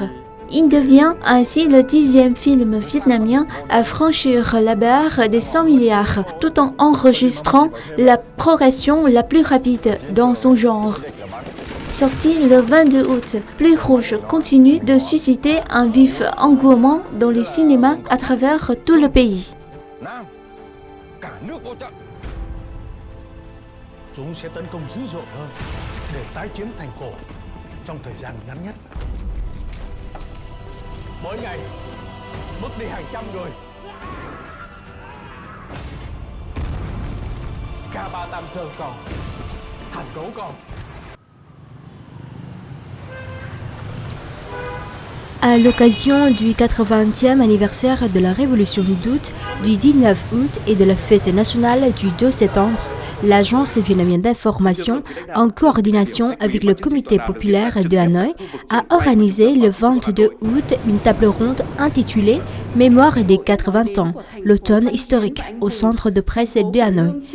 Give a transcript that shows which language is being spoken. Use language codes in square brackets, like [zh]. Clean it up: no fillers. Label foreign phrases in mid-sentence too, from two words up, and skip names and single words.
[fr] Il devient ainsi le 10e film vietnamien à franchir la barre des 100 milliards, tout en enregistrant la progression la plus rapide dans son genre. Sorti le 22 août, Pluie rouge continue de susciter un vif engouement dans les cinémas à travers tout le pays. [vi] Nam, cả nước ôi trận. Chúng sẽ tấn công dữ dội hơn để tái chiếm thành cổ trong thời gian ngắn nhất. Mỗi ngày mất đi hàng trăm người. K3 Tam Sơn còn, thành cổ còn. [fr] À l'occasion du 80e anniversaire de la Révolution d'août, du 19 août et de la fête nationale du 2 septembre, l'Agence vietnamienne d'information, en coordination avec le Comité populaire de Hanoï, a organisé le 22 août une table ronde intitulée « Mémoire des 80 ans, l'automne historique » au centre de presse de Hanoï.